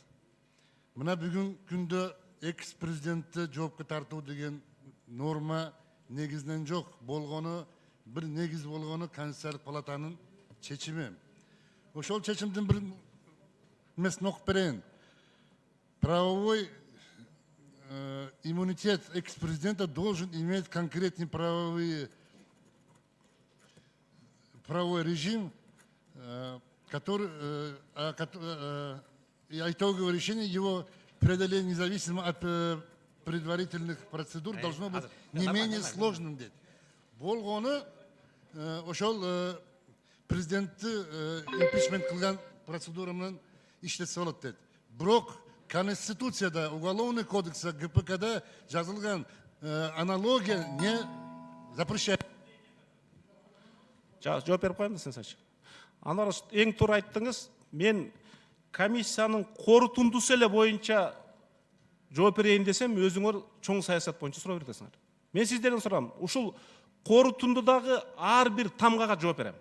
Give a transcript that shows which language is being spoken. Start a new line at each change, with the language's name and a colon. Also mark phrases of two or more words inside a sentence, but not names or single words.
Kyrgyz: Мына бүгүн күндө экс-президентти жоопко тартуу деген норма негизинен жок. Болгону бир негиз болгону Конституциялык палатанын чечими. Ошол чечимдин бир эмесин окуп берейин.
Russian: Правовой иммунитет экс-президента должен иметь конкретный правовой режим, который итоговое решение его преодоления независимо от предварительных процедур должно быть не менее сложным.
Kyrgyz: Болгону ошол президентти импичмент кылган процедура менен иштетсе болот дейт. Бирок Конституцияда,
Russian: Уголовный кодекса,
Kyrgyz: ГПКда жазылган
Russian: аналогия не запрещает.
Kyrgyz: Жооп берип коеюн да сен. Анар эң туура айттыңыз. Мен комиссиянын корутундусу эле боюнча жооп берейин десем, өзүңөр чоң саясат боюнча суроо бересиңер. Мен сиздерден сурам, ушул корутундудагы ар бир тамгага жооп берем.